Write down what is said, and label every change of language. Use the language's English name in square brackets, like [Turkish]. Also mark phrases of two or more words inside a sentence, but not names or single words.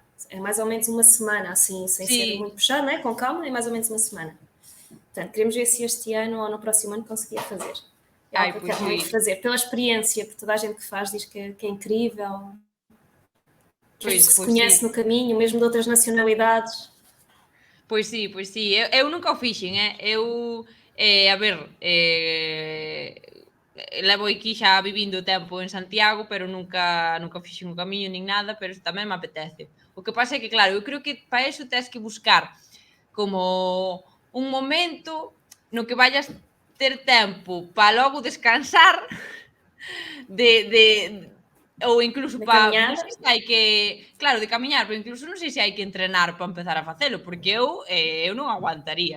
[Portuguese] É mais ou menos uma semana, assim, sem ser muito puxado, né? Com calma, é mais ou menos uma semana. Portanto, queremos ver se este ano ou no próximo ano conseguia fazer. É algo que eu quero muito fazer, pela experiência, porque toda a gente que faz diz que é incrível. Que se conhece no caminho, mesmo de outras nacionalidades. [Galician] Pois sí. Eu nunca o fixen, Eu, a ver, levo aquí xa vivindo tempo en Santiago, pero nunca fixen o camiño nin nada, pero tamén me apetece. O que pasa é que, claro, eu creo que para eso tens que buscar como un momento no que vayas ter tempo para logo descansar ou incluso para, non sei se hai que, claro, de camiñar, pero incluso non sei se hai que entrenar para empezar a facelo, porque eu non aguantaría.